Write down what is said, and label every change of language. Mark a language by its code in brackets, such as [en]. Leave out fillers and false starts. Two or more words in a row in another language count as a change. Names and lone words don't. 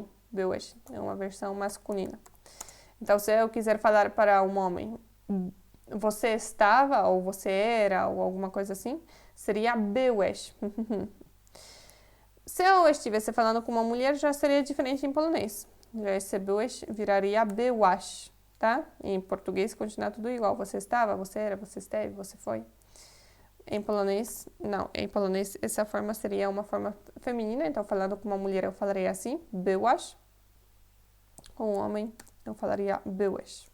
[pt] Byłeś é uma versão masculina. Então, se eu quiser falar para um homem, você estava, ou você era, ou alguma coisa assim, seria byłeś. Se eu estivesse falando com uma mulher, já seria diferente em polonês. Já esse byłeś viraria byłaś, tá? Em português continua tudo igual. Você estava, você era, você esteve, você foi. Em polonês, não. Em polonês, essa forma seria uma forma feminina. Então, falando com uma mulher, eu falaria assim, byłaś. Com um homem, eu falaria byłeś.